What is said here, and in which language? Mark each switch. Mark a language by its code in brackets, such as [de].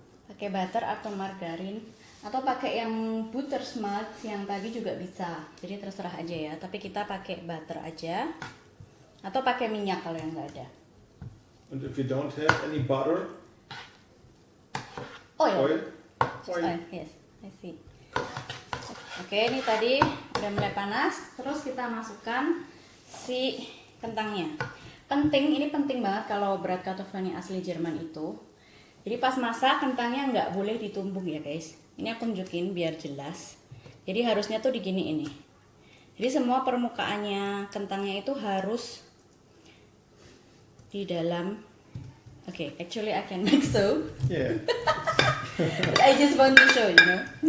[id] Pakai butter atau margarin Atau pakai yang Buttersmart yang tadi juga bisa. Jadi terserah aja ya. Tapi kita pakai butter aja. Atau pakai minyak kalau yang nggak ada. [en] And if you don't have any butter, Oil. oil. Yes, I see. [id] Oke, ini tadi udah mulai panas. Terus kita masukkan si kentangnya. Ini penting banget kalau Bratkartoffeln yang asli Jerman itu. Jadi pas masak kentangnya nggak boleh ditumbuk ya guys. Ini aku tunjukin biar jelas. Jadi harusnya tuh digini ini. Jadi semua permukaannya kentangnya itu harus di dalam. [en] Okay, actually I can make so. Yeah. But I just want to show you know.